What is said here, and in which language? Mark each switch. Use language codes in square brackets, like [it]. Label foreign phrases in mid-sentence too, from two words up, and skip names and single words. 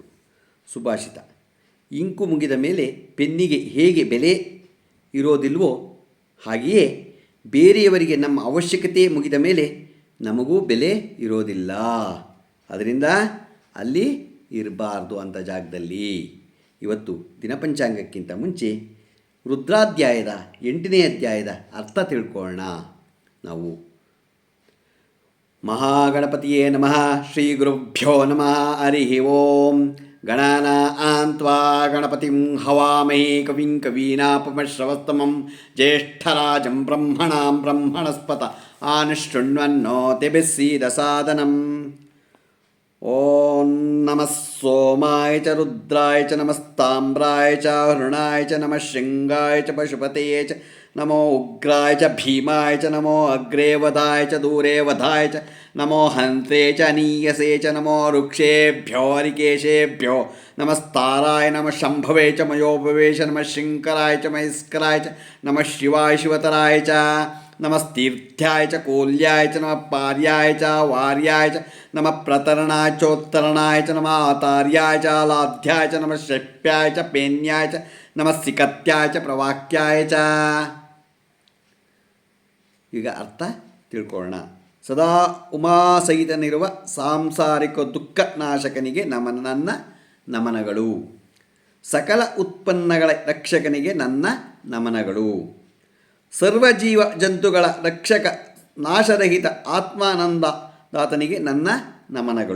[kn] ಸುಭಾಷಿತ: ಇಂಕು ಮುಗಿದ ಮೇಲೆ ಪೆನ್ನಿಗೆ ಹೇಗೆ ಬೆಲೆ ಇರೋದಿಲ್ವೋ ಹಾಗೆಯೇ ಬೇರೆಯವರಿಗೆ ನಮ್ಮ ಅವಶ್ಯಕತೆ ಮುಗಿದ ಮೇಲೆ ನಮಗೂ ಬೆಲೆ ಇರೋದಿಲ್ಲ. ಅದರಿಂದ ಅಲ್ಲಿ ಇರಬಾರ್ದು ಅಂಥ ಜಾಗದಲ್ಲಿ. ಇವತ್ತು ದಿನಪಂಚಾಂಗಕ್ಕಿಂತ ಮುಂಚೆ ರುದ್ರಾಧ್ಯಾಯದ 8ನೇ ಅಧ್ಯಾಯದ ಅರ್ಥ ತಿಳ್ಕೊಳ್ಳೋಣ. [sa] ನಾವು ಮಹಾಗಣಪತಿಯೇ ನಮಃ. ಶ್ರೀ ಗುರುಭ್ಯೋ ನಮಃ. ಹರಿ ಓಂ. ಗಣಾನಾಂ ತ್ವಾ ಗಣಪತಿಂ ಹವಾಮಹೇ ಕವಿಂ ಕವೀನಾಪಮಶ್ರವಸ್ತಮಂ ಜ್ಯೇಷ್ಠರಾಜಂ ಬ್ರಹ್ಮಣಾಂ ಬ್ರಹ್ಮಣಸ್ಪತ ಆನುಶೃಣ್ವನ್ನೋತಿಭಿः ಸೀದಸಾದನಂ. ಓಂ ನಮಃ ಸೋಮಾಯ ಚ ರುದ್ರಾಯ ಚ ನಮಸ್ತಾಮ್ರಾಯ ಚ ಹೃಣಾಯ ಚ ನಮಃ ಶೃಂಗಾಯ ಚ ಪಶುಪತಯೇ ಚ ನಮೋ ಉಗ್ರಾಯ ಚ ಭೀಮಾಯ ಚ ನಮೋ ಅಗ್ರೇ ವಧಾಯ ಚ ದೂರೇ ವಧಾಯ ಚ ನಮೋ ಹಂತ್ರೇ ಚ ಅನೀಯಸೇ ಚ ನಮೋ ಋಕ್ಷೇಭ್ಯೋ ಹರಿಕೇಶೇಭ್ಯೋ ನಮಸ್ತಾರಾಯ ನಮಃ ಶಂಭವೇ ಚ ಮಯೋಪವೇ ಚ ನಮಃ ಶಂಕರಾಯ ಚ ಮಹೇಸ್ಕರಾಯ ಚ ನಮಃ ಶಿವಾಯ ಶಿವತರಾಯ ಚ ನಮಸ್ತೀರ್ಥ್ಯಾಯ ಚ ಕೋಲ್ಯಾಯ ಚ ನಮಃ ಪಾರ್ಯಾಯ ಚ ವಾರ್ಯಾಯ ಚ ನಮಃ ಪ್ರತರಣಾಯ ಚೋತ್ತರಣಾಯ ಚ ನಮಃ ಆತಾರ್ಯಾಯ ಚ ಲಾಧ್ಯಾಯ ಚ ನಮಃ ಶಪ್ಯಾಯ ಚ ಪೇನ್ಯಾಯ ಚ ನಮಃ ಸಿಕತ್ಯಾಯ ಚ ಪ್ರವಾಕ್ಯಾಯ ಚ. [kn] ಈಗ ಅರ್ಥ ತಿಳ್ಕೊಳ್ಳೋಣ. ಸದಾ ಉಮಾಸಹಿತನಿರುವ ಸಾಂಸಾರಿಕ ದುಃಖ ನಾಶಕನಿಗೆ ನನ್ನ ನಮನಗಳು. ಸಕಲ ಉತ್ಪನ್ನಗಳ ರಕ್ಷಕನಿಗೆ ನನ್ನ ನಮನಗಳು. ಸರ್ವಜೀವ ಜಂತುಗಳ ರಕ್ಷಕ ನಾಶರಹಿತ ಆತ್ಮಾನಂದದಾತನಿಗೆ ನನ್ನ ನಮನಗಳು.